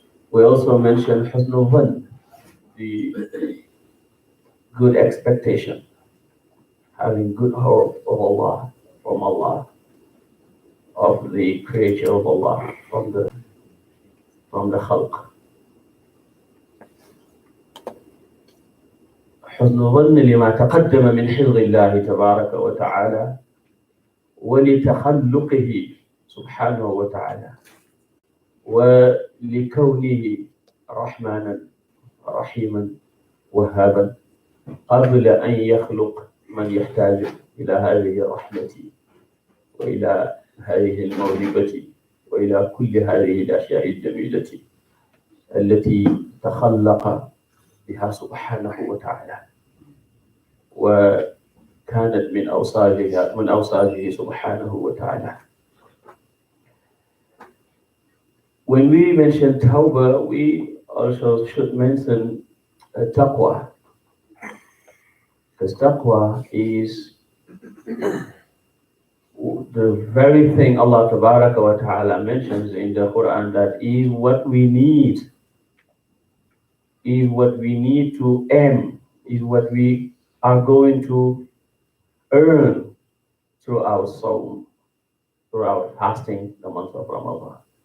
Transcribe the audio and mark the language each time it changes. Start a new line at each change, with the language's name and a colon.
English: We also mentioned Husnul Dhann, the good expectation, having good hope of Allah, from Allah, of the creature of Allah, from the khalq.
Arabic: حسن الظن لما تقدم من حفظ الله تبارك وتعالى ولتخلقه سبحانه وتعالى ولكونه رحمانا رحيما وهابا قبل أن يخلق من يحتاج إلى هذه الرحمة وإلى هذه الموهبة وإلى كل هذه الأشياء الجميلة التي تخلق بها سبحانه وتعالى وكانت من أوصافه سبحانه وتعالى.
English: When we mention Tawbah, we also should mention Taqwa. Because taqwa is the very thing Allah Tabaraka wa Ta'ala mentions in the Quran that is what we need, is what we need to aim, is what we are going to earn through our soul, through our fasting the month of Ramadan.